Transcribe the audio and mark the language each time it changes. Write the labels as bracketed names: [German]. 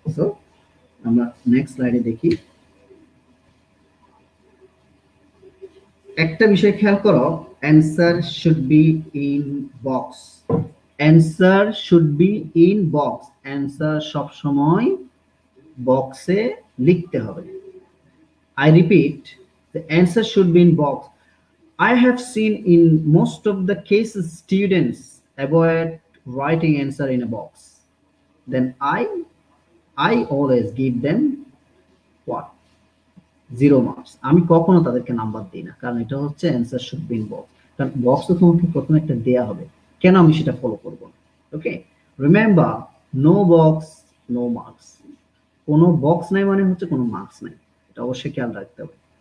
[Bangla] So আমরা next স্লাইডে দেখি, একটা বিষয় খেয়াল করো, [English] Answer should be in box. Answer should be in box, [Bangla] answer সব সময় বক্সে লিখতে হবে। [English] I repeat, the answer should be in box. I have seen in most of the cases students avoid writing answer in a box. Then I always give them what? 0 marks. [Bangla] আমি কখনো তাদেরকে number দিই না, কারণ এটা হচ্ছে [English] Answer should be in box. [Bangla] কারণ box তো তোমাকে প্রথমে একটা দেয়া হবে, কেন আমি সেটা ফলো করব না? [English] Okay, remember, no box no marks. [Bangla] কোনো বক্স নাই মানে হচ্ছে কোনো মার্কস নাই, এটা অবশ্যই খেয়াল রাখতে হবে।